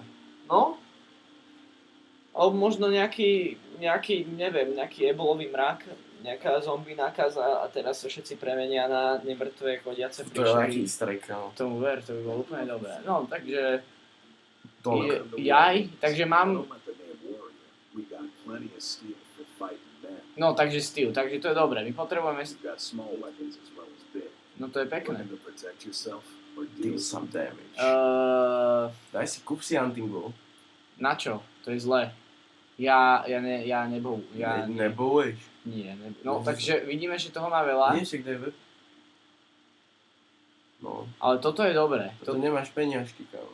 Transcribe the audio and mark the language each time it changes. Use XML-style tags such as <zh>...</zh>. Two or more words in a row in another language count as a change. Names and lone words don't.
<sk>no, alebo možno nejaký, neviem, nejaký ebolový mrak, nejaká zombie nákaza a teraz sa všetci premenia na nemrtvé chodiace To je nejaký príšery.</sk> <en>easter egg, no.</en> <sk>Tomu ver, to by bolo úplne dobré. No, takže, Toľko. takže mám,</sk> <en>Don't let the name warrior. We got plenty of steel for fighting them.</en> <sk>no takže Steel, takže to je dobré, my potrebujeme,</sk> <en>You've got small weapons as well as big.</en> <sk>no to je pekné.</sk> <en>Looking to protect yourself or Deal deal some damage. Uh,</en> <sk>Daj si, kúp si Hunting Bow. na čo? To je zlé. Ja Neboješ. No, takže vidíme, že toho má veľa, Nie, však daj web. No, ale toto je dobré. to nemáš peniažky, kámo.</sk>